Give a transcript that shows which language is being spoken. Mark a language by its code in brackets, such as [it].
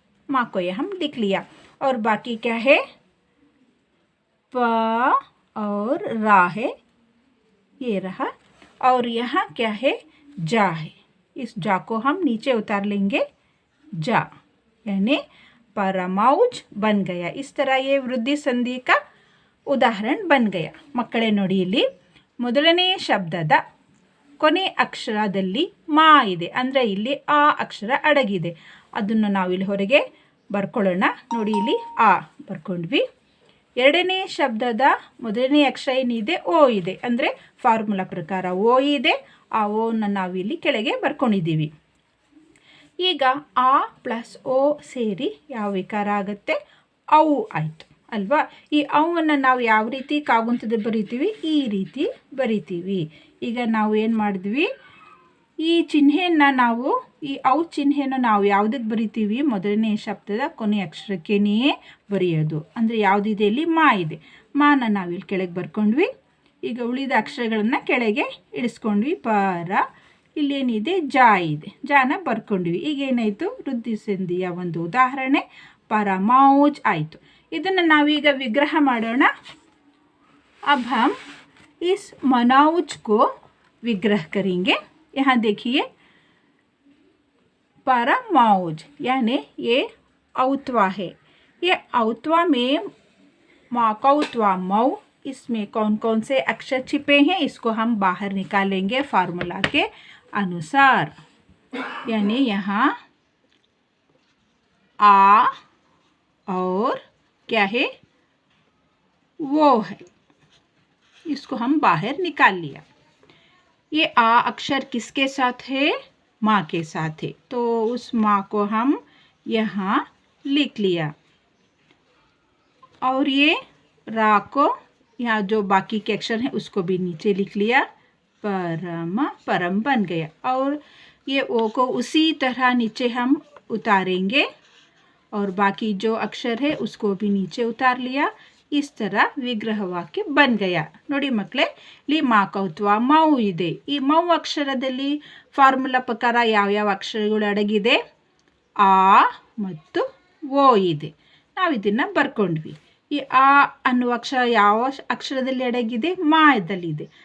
[hi] माँ को यहाँ हम लिख लिया. और बाकी क्या है, प और रा है, ये रहा. और यहाँ क्या है, जा है. इस जा को हम नीचे उतार लेंगे, जा. यानी परमौज बन गया. इस तरह ये वृद्धि संधि का [kn] ಉದಾಹರಣೆ [hi] ಬನ್ ಗಯ. [kn] ಮಕ್ಕಳೇ ನೋಡಿ, ಇಲ್ಲಿ ಮೊದಲನೇ ಶಬ್ದದ ಕೊನೆ ಅಕ್ಷರದಲ್ಲಿ ಮಾ ಇದೆ, ಅಂದರೆ ಇಲ್ಲಿ ಆ ಅಕ್ಷರ ಅಡಗಿದೆ. ಅದನ್ನು ನಾವು ಇಲ್ಲಿ ಹೊರಗೆ ಬರ್ಕೊಳ್ಳೋಣ. ನೋಡಿ, ಇಲ್ಲಿ ಆ ಬರ್ಕೊಂಡ್ವಿ. ಎರಡನೇ ಶಬ್ದದ ಮೊದಲನೇ ಅಕ್ಷರ ಏನಿದೆ, ಓ ಇದೆ, ಅಂದರೆ ಫಾರ್ಮುಲಾ ಪ್ರಕಾರ ಓ ಇದೆ. ಆ ಓನ ನಾವಿಲ್ಲಿ ಕೆಳಗೆ ಬರ್ಕೊಂಡಿದ್ದೀವಿ. ಈಗ ಆ ಪ್ಲಸ್ ಓ ಸೇರಿ ಯಾವ ವಿಕಾರ ಆಗುತ್ತೆ, ಔ ಆಯಿತು ಅಲ್ವಾ. ಈ ಅವನ್ನು ನಾವು ಯಾವ ರೀತಿ ಕಾಗುಣಿತದಲ್ಲಿ ಬರಿತೀವಿ, ಈ ರೀತಿ ಬರಿತೀವಿ. ಈಗ ನಾವು ಏನು ಮಾಡಿದ್ವಿ, ಈ ಚಿಹ್ನೆಯನ್ನು ನಾವು ಔ ಚಿಹ್ನೆಯನ್ನು ನಾವು ಯಾವುದಕ್ಕೆ ಬರಿತೀವಿ? ಮೊದಲನೇ ಶಬ್ದದ ಕೊನೆಯ ಅಕ್ಷರಕ್ಕೇನೆಯೇ ಬರೆಯೋದು. ಅಂದರೆ ಯಾವುದಿದೆ ಇಲ್ಲಿ? ಮಾ ಇದೆ. ಮಾನ ನಾವಿಲ್ಲಿ ಕೆಳಗೆ ಬರ್ಕೊಂಡ್ವಿ. ಈಗ ಉಳಿದ ಅಕ್ಷರಗಳನ್ನು ಕೆಳಗೆ ಇಳಿಸ್ಕೊಂಡ್ವಿ. ಪರ, ಇಲ್ಲೇನಿದೆ? ಜಾ ಇದೆ. ಜಾನ ಬರ್ಕೊಂಡ್ವಿ. ಈಗ ಏನಾಯಿತು? ವೃದ್ಧಿ ಸಂಧಿಯ ಒಂದು ಉದಾಹರಣೆ ಪರಮೌಜ್ ಆಯಿತು. ಇದನ್ನು ನಾವೀಗ ವಿಗ್ರಹ ಮಾಡೋಣ. [hi] अब हम इस मनौज को विग्रह करेंगे. यहाँ देखिए परमौज यानी ये औतवा है. ये औतवा में कौतवा मऊ, इसमें कौन कौन से अक्षर छिपे हैं इसको हम बाहर निकालेंगे फार्मूला के अनुसार. यानी यहाँ आ और क्या है? वो है. इसको हम बाहर निकाल लिया. ये आ अक्षर किसके साथ है? माँ के साथ है. तो उस माँ को हम यहाँ लिख लिया. और ये रा को यहाँ जो बाकी के अक्षर हैं उसको भी नीचे लिख लिया. परम बन गया. और ये ओ को उसी तरह नीचे हम उतारेंगे और बाकी जो अक्षर है उसको भी नीचे उतार लिया. इस तरह [kn] ವಿಗ್ರಹ ವಾಕ್ಯ [hi] ಬನ್ ಗಯ. [kn] ನೋಡಿ ಮಕ್ಕಳೇ, ಇಲ್ಲಿ ಮಾ ಕೌತ್ವ ಮೌ ಇದೆ. ಈ ಮೌ ಅಕ್ಷರದಲ್ಲಿ ಫಾರ್ಮುಲಾ ಪ್ರಕಾರ ಯಾವ್ಯಾವ ಅಕ್ಷರಗಳು ಅಡಗಿದೆ? ಆ ಮತ್ತು ಓ ಇದೆ. ನಾವು ಇದನ್ನು ಬರ್ಕೊಂಡ್ವಿ. ಈ ಆ ಅನ್ನುವ ಅಕ್ಷರ ಯಾವ ಅಕ್ಷರದಲ್ಲಿ ಅಡಗಿದೆ? ಮಾದಲ್ಲಿದೆ.